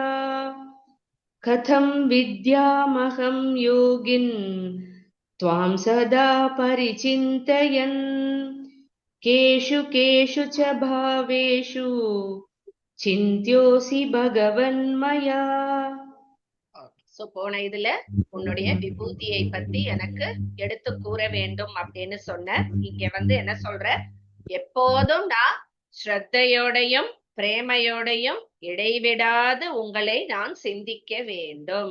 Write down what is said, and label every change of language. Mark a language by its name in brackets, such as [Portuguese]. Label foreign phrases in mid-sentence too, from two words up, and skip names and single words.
[Sanskrit] कथं विद्यामहं योगिन् त्वां सदा परिचिन्तयन् केषु केषु च भावेषु चिन्त्योऽसि भगवन्मया. [Tamil] சோ போன இதுல உன்னுடைய விபூதியை பத்தி எனக்கு எடுத்து கூற வேண்டும் அப்படின்னு சொன்ன. இங்க என்ன சொல்ற, எப்போதும் நான் ஸ்ரத்தையோடையும் பிரேமையோடையும் இடைவிடாது உங்களை நான் சிந்திக்க வேண்டும்.